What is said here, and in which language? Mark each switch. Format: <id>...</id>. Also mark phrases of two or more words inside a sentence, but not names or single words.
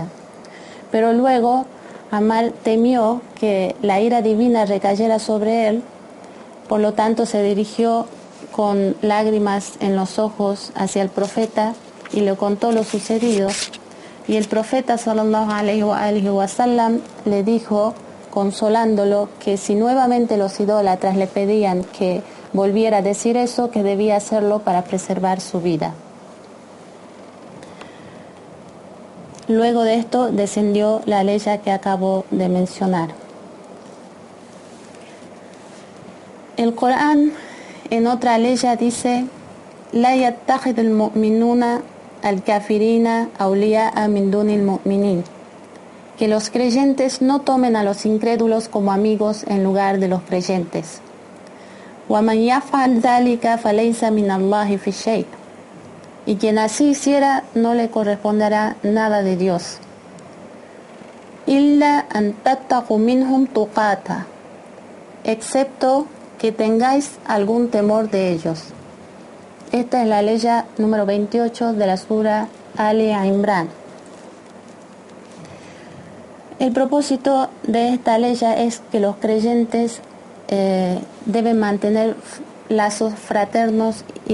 <es>Pero luego Ammar temió que la ira divina recayera sobre él, por lo tanto se dirigió con lágrimas en los ojos hacia el profeta y le contó lo sucedido. Y el profeta</es> <ar>صلى الله عليه وسلم</ar> <es>le dijo, consolándolo, que si nuevamente los idólatras le pedían que volviera a decir eso, que debía hacerlo para preservar su vida. Luego de esto descendió la ley que acabo de mencionar. El Corán en otra ley dice:</es> <ar>لا يتخذ المؤمنون الكافرين أولياء من دون المؤمنين,</ar> <es>que los creyentes no tomen a los incrédulos como amigos en lugar de los creyentes.</es> <ar>وَمَنْ يَفْعَلْ ذَلِكَ فَلَيْسَ مِنَ اللَّهِ فِي شَيْءٍ,</ar> <es>y quien así hiciera no le corresponderá nada de Dios.</es> <ar>إِلَّا أَنْ تَتَّقُوا مِنْهُمْ تُقَاتًا,</ar> <es>excepto que tengáis algún temor de ellos. Esta es la ley número 28 de la Sura Ali Imran. El propósito de esta ley es que los creyentes deben mantener lazos fraternos y</es>